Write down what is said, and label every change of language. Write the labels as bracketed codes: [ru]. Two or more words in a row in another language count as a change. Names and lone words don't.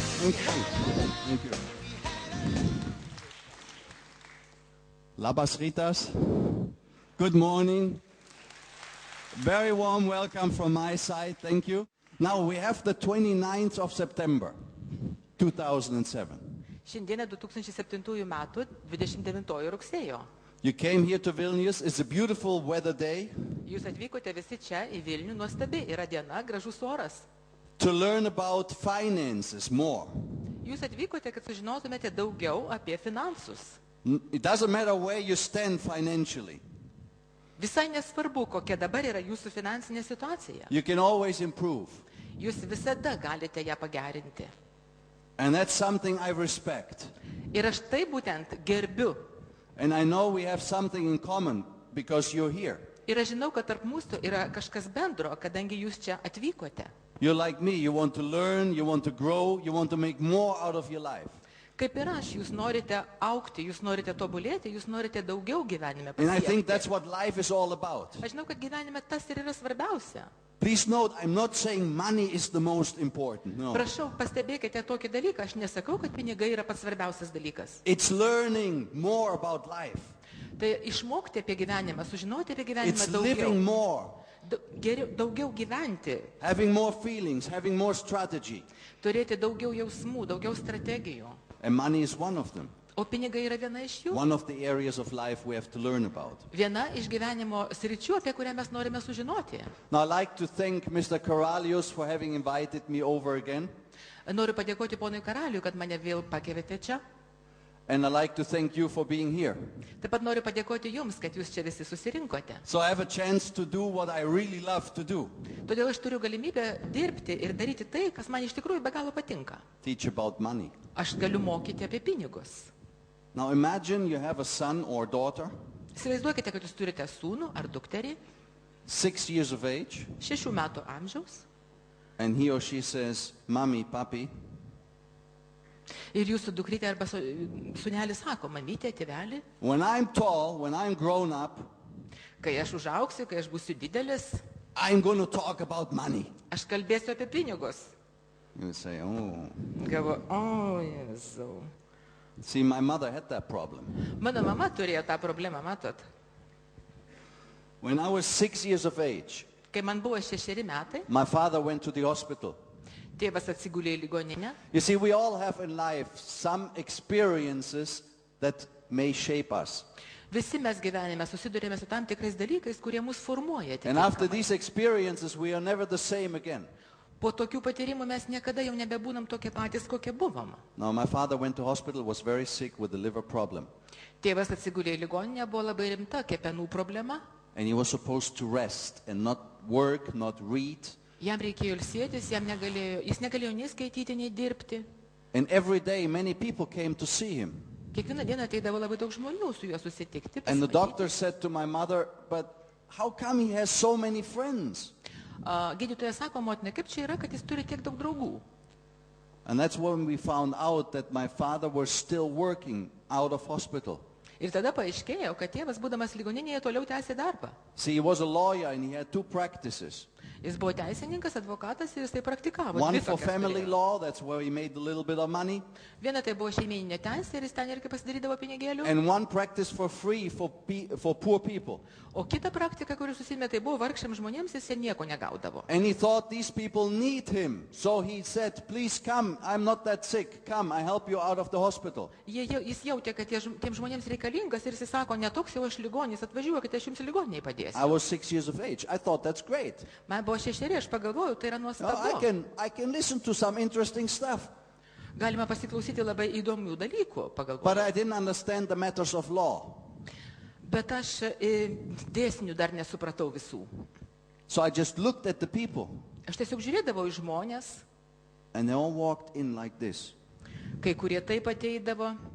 [en] Thank you. Thank you. [lt] Labas Ritas. [en] Good morning. Very warm welcome from my side. Thank you. Now we have the 29th of September, 2007. [lt] Šiandieną 2007 metų 29 rugsėjo. [en] You came here to Vilnius. It's a beautiful weather day. [lt] Jūs atvykote visi čia į Vilnių, nuostabi yra diena, gražus oras. [en] To learn about finances more. [lt] Jūs atvykote, kad sužinotumėte daugiau apie finansus. [en] It doesn't matter where you stand financially. [lt] Visai nesvarbu, kokia dabar yra jūsų finansinė situacija. [en] You can always improve. [lt] Jūs visada galite ją pagerinti. [en] And that's something I respect. [lt] Ir aš tai būtent gerbiu. [en] And I know we have something in common because you're here. [lt] Ir aš žinau, kad tarp mūsų yra kažkas bendro, kadangi jūs čia atvykote. [en] You're like me. You want to learn, you want to grow, you want to make more out of your life. [lt] Kaip ir aš, jūs norite augti, jūs norite tobulėti, jūs norite daugiau gyvenime [en] And I think [lt] pasiekti. [en] that's what life is all about. [lt] Aš žinau, kad gyvenime tas ir yra svarbiausia. [en] Please note, I'm not saying money is the most important. No. [lt] Prašau, pastebėkite tokį dalyką. Aš nesakau, kad pinigai yra pats svarbiausias dalykas. [en] It's learning more about life. [lt] Tai išmokti apie gyvenimą, sužinoti apie [en] It's [lt] gyvenimą [en] living [lt] daugiau. [en] more, [lt] Daugiau gyventi, [en] having more feelings, having more strategy. [lt] turėti daugiau jausmų, daugiau strategijų. [en] And money is one of them. [lt] O pinigai yra viena iš jų. [en] One of the areas of life we have to learn about. [lt] Viena iš gyvenimo sričių, apie kurią mes norime sužinoti. [en] Now I'd like to thank Mr. Karalius for having invited me over again. [lt] Noriu padėkoti ponui Karaliui, kad mane vėl pakvietė čia. [en] And I'd like to thank you for being here. [lt] Taip pat noriu padėkoti jums, kad jūs čia visi susirinkote. [en] So I have a chance to do what I really love to do. [lt] Todėl aš turiu galimybę dirbti ir daryti tai, kas man iš tikrųjų be galo patinka. [en] Teach about money. [lt] Aš galiu mokyti apie pinigus. [en] Now imagine you have a son or daughter, [lt] Įsivaizduokite, kad jūs turite sūnų ar dukterį, [en] 6 years of age, [lt] 6 metų amžiaus, [en] and he or she says, Mommy, Papi, [lt] ir jūsų dukrytė arba sūnelis sako, mamytė, tėvelį, [en] when I'm tall, when I'm grown up, [lt] kai aš užaugsiu, kai aš būsiu didelis, [en] I'm going to talk about money. [lt] aš kalbėsiu apie pinigus. [en] You would say, oh. [lt] Galvoju, o, Jėzau. [en] See, my mother had that problem. [lt] Mano mama turėjo tą problemą, matot. [en] When I was 6 years of age, [lt] Kai man buvo 6 metai, [en] my father went to the hospital. [lt] tėvas atsigulė į ligoninę. [en] You see, we all have in life some experiences that may shape us. [lt] Visi mes gyvenime susidurėme su tam tikrais dalykais, kurie mus formuoja. [en] And after [lt] atitinkamai. [en] these experiences, we are never the same again. [lt] Po tokių patyrimų mes niekada jau nebebūnam tokie patys, kokie buvom. [en] Now, my father went to hospital, was very sick with a liver problem. [lt] Tėvas atsigulė į ligoninę, buvo labai rimta kepenų problema. [en] And he was supposed to rest and not work, not read. [lt] Jam reikėjo ilsėtis, jis negalėjo nei skaityti, nei dirbti. [en] And every day, many people came to see him. [lt] Kiekvieną dieną ateidavo labai daug žmonių su juo susitikti. [en] And the [lt] pasimatyti. [en] doctor said to my mother, but how come he has so many friends? [lt] Gydytojas sako, motina, kaip čia yra, kad jis turi tiek daug draugų. [en] And that's when we found out that my father was still working out of hospital. [lt] Ir tada paaiškėjo, kad tėvas, būdamas ligoninėje, toliau tęsė darbą. [en] See, he was a lawyer and he had 2 practices. [lt] Jis buvo teisininkas, advokatas ir jis tai praktikavo. [en] One [lt] Dvi [en] for [lt] tokias [en] family [lt] turėjo. [en] law, that's where he made a little bit of money. [lt] Viena tai buvo šeimyninė teisė ir jis ten irgi pasidarydavo pinigėlių. [en] And one practice for free for poor people. [lt] O kita praktika, kuri susimė, tai buvo vargšiams žmonėms, jis nieko negaudavo. [en] And he thought these people need him. So he said, please come, I'm not that sick. Come, I help you out of the hospital. [lt] Jis jautė, kad tiems žmonėms reikalingas ir jis sako, netoks jau aš ligonis, atvažiuokite, aš jums ligoniai [en] I [lt] padėsiu. [en] was 6 years of age. I thought that's great. [lt] Man buvo 6, aš pagalvojau, tai yra [en] Oh, [lt] nuostabu. [en] I can listen to some interesting stuff. [lt] Galima pasiklausyti labai įdomių dalykų, [en] But [lt] pagalvojau. [en] I didn't understand the matters of law. [lt] Bet aš dėsnių dar nesupratau visų. [en] So I just looked at the people. [lt] Aš tiesiog žiūrėdavau į žmonės, [en] And they all walked in like this. [lt] kai kurie taip ateidavo,